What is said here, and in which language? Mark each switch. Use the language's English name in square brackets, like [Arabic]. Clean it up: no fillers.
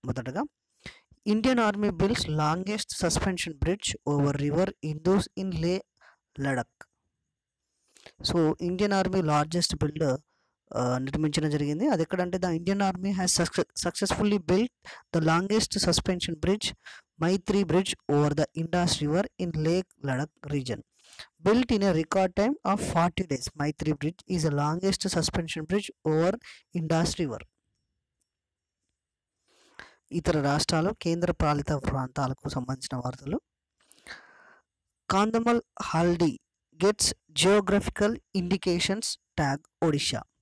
[English] మొదటగా Indian army builds longest suspension bridge over river Indus in Leh Ladakh. [Telugu] So Indian army largest build నిర్మించడం జరిగింది. అది ఎక్కడంటే [English] The Indian army has successfully built the longest suspension bridge Maitri bridge over the Indus river in Leh Ladakh region. Built in a record time of 40 days, Maitri Bridge is the longest suspension bridge over Indus River. [Telugu] ఇతర రాష్ట్రాలు, కేంద్ర పాలిత ప్రాంతాలకు సంబంధించిన వార్తలు. [English] Kandhamal haldi gets geographical indications tag Odisha.